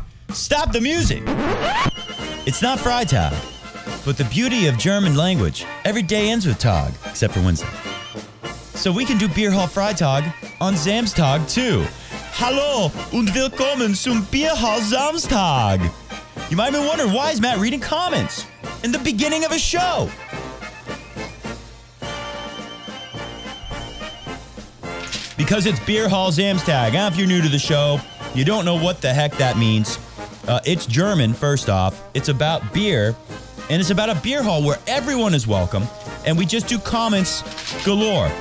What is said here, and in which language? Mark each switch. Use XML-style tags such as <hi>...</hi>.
<en>Stop the music! It's not Freitag, but the beauty of German language. Every day ends with Tag, except for Wednesday. So we can do Bierhall Freitag on Samstag too.</en> <de>Hallo und willkommen zum Bierhall Samstag.</de> <en>You might be wondering, why is Matt reading comments in the beginning of a show? Because it's Bierhall Samstag. Now, if you're new to the show, you don't know what the heck that means. It's German, first off. It's about beer, and it's about a beer hall where everyone is welcome, and we just do comments galore.</en>